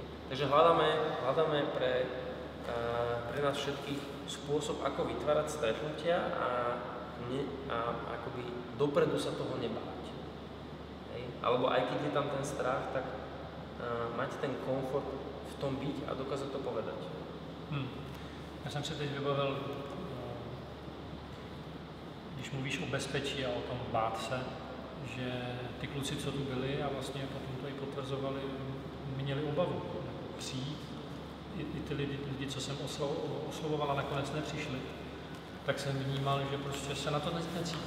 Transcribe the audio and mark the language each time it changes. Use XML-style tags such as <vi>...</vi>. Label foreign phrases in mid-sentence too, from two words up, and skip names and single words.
<sk>Takže hľadáme pre nás všetkých spôsob, ako vytvárať stretnutia a akoby dopredu sa toho nebáť. Hej. Alebo aj keď je tam ten strach, tak mať ten komfort v tom byť a dokázať to povedať.</sk> <cs>Já jsem si teď vybavil, když mluvíš o bezpečí a o tom bát se, že ty kluci, co tu byli a vlastně potom to i potvrzovali, měli obavu přijít. I ty lidi, co jsem oslovoval a nakonec nepřišli, tak jsem vnímal, že prostě se na to necítí.</cs>